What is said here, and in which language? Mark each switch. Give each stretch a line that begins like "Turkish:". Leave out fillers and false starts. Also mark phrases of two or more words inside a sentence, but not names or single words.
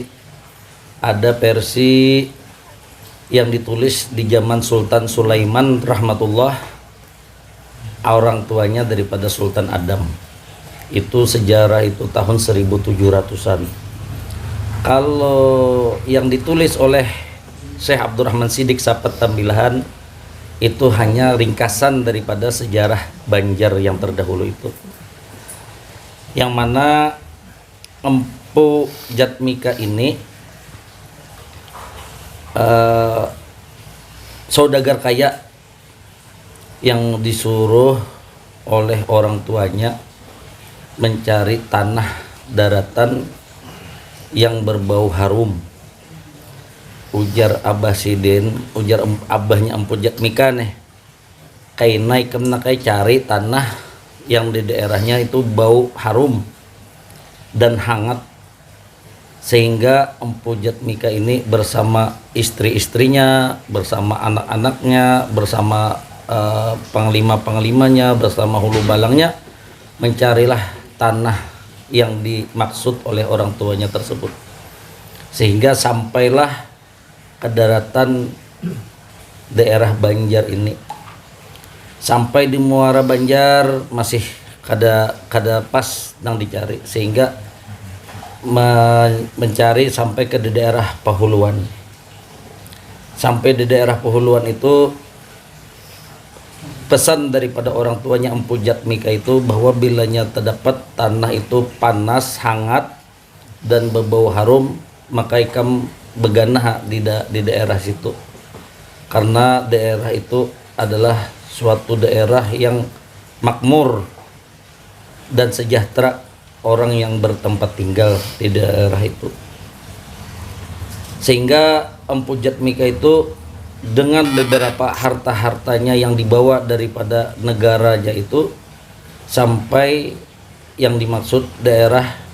Indonesian: Ada versi yang ditulis di zaman Sultan Sulaiman rahmatullah, orang tuanya daripada Sultan Adam. Itu sejarah itu tahun 1700-an. Kalau yang ditulis oleh Syekh Abdurrahman Siddiq Sapat Tambilahan itu hanya ringkasan daripada sejarah Banjar yang terdahulu itu, yang mana Empu Jatmika ini saudagar kaya yang disuruh oleh orang tuanya mencari tanah daratan yang berbau harum.
Banjar: Ujar Abah Sidin, ujar abahnya Empu Jatmika nih, kai naik kemana kai
Indonesian: cari tanah yang di daerahnya itu bau harum dan hangat, sehingga Empu Jatmika ini bersama istri-istrinya, bersama anak-anaknya, bersama panglima-panglimanya, bersama hulu balangnya mencarilah tanah yang dimaksud oleh orang tuanya tersebut, sehingga sampailah ke daratan daerah Banjar ini.
Banjar: Sampai di Muara Banjar masih kada pas nang dicari, sehingga mencari sampai ke daerah Pahuluan.
Indonesian: Sampai di daerah Pahuluan itu pesan daripada orang tuanya Empu Jatmika itu bahwa bilanya terdapat tanah itu panas, hangat dan berbau harum, maka ikam beganah di daerah situ, karena daerah itu adalah suatu daerah yang makmur dan sejahtera orang yang bertempat tinggal di daerah itu. Sehingga Empu Jatmika itu dengan beberapa harta-hartanya yang dibawa daripada negaranya itu sampai yang dimaksud daerah